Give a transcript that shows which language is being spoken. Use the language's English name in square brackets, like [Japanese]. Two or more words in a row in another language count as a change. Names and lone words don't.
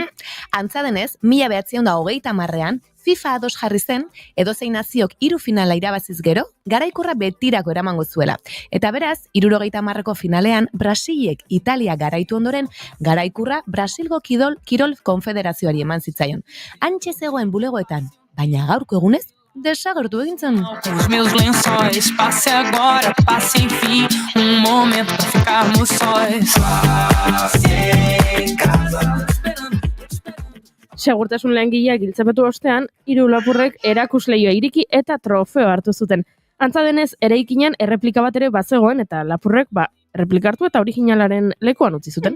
[Basque] Antza denez, 1930ean, FIFA ados jarri zen, edozein naziok 3 finala irabaziz gero, garaikurra betirako eramango zuela. Eta beraz, 70ko finalean, Brasilek Italia garaitu ondoren, garaikurra Brasilgo Kirol Konfederazioari eman zitzaion. Antxe zegoen bulegoetan, baina gaurko egunez, desagertu egintzen. [Portuguese] Os meus lençóis, passe agora, passe enfim, momento pra ficarmos sós. [Basque] Segurtasun langileak hiltzapetu ostean, 3 lapurrek erakusleioa iriki eta trofeo hartu zuten. Antza denez, eraikinean erreplika bat ere bazegoen eta lapurrek erreplikartu eta originalaren lekuan utzi zuten.